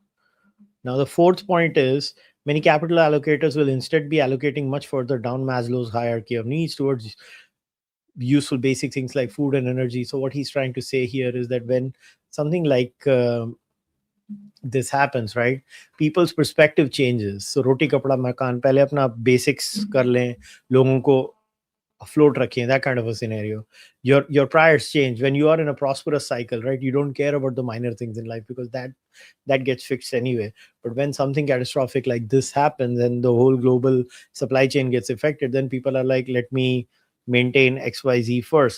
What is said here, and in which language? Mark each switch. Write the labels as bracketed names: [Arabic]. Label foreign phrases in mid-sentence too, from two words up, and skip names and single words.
[English] Now, the fourth point is many capital allocators will instead be allocating much further down Maslow's hierarchy of needs towards useful basic things like food and energy. So, what he's trying to say here is that when something like this happens, right, people's perspective changes. So, [Hindi] रोटी कपड़ा मकान, पहले अपना basics कर लें, लोगों को afloat रखिए, [English] that kind of a scenario. Your priors change when you are in a prosperous cycle, right? You don't care about the minor things in life because that gets fixed anyway. But when something catastrophic like this happens and the whole global supply chain gets affected, then people are like, let me maintain XYZ first.